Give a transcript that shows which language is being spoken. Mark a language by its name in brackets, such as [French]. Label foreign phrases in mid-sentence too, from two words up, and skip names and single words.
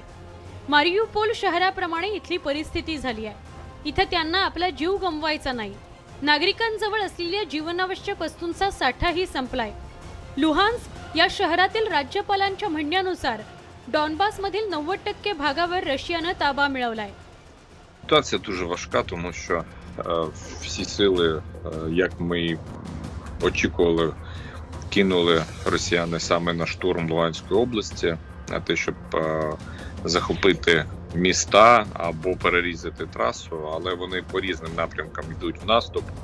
[Marathi] मारियुपोल शहराप्रमाणे इथली परिस्थिती झाली आहे. इथे त्यांना आपला जीव गमवायचा नाही. नागरिकांजवळ असलेल्या जीवनावश्यक वस्तूंचा साठाही संपलाय. लुहान्स्क या शहरातील राज्यपालांच्या म्हणण्यानुसार डॉनबासमधील 90% भागावर रशियानं ताबा मिळवलाय. [Ukrainian] Ситуація дуже важка, тому що всі сили, як ми й очікували, кинули росіяни саме на штурм Луганської області, на те, щоб захопити міста або перерізати трасу, але вони по різним напрямкам йдуть в наступ.